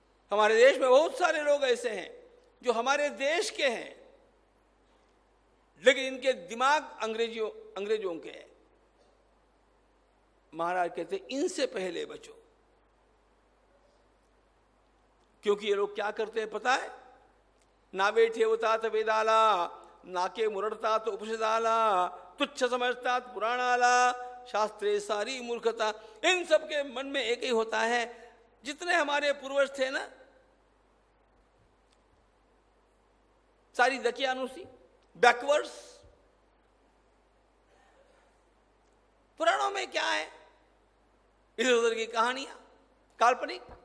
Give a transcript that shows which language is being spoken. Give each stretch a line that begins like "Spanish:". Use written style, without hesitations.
Hindi: हमारे देश में बहुत सारे लोग ऐसे हैं जो हमारे देश के हैं, लेकिन इनके दिमाग अंग्रेजों के हैं। महाराज कहते इनसे पहले बचो, क्योंकि ये लोग क्या करते हैं पता है?
Marathi: नावे ठेवतात वेदाला, नाके मुरड़तात उपनिषदाला, तुच्छ समझतात पुराणाला, शास्त्रे सारी मूर्खता।
Hindi: इन सब के मन में एक ही होता है, जितने हमारे पूर्वज थे ना, सारी दकियानुसी, बैकवर्ड्स। पुराणों में क्या है? इधर उधर की कहानियां, काल्पनिक।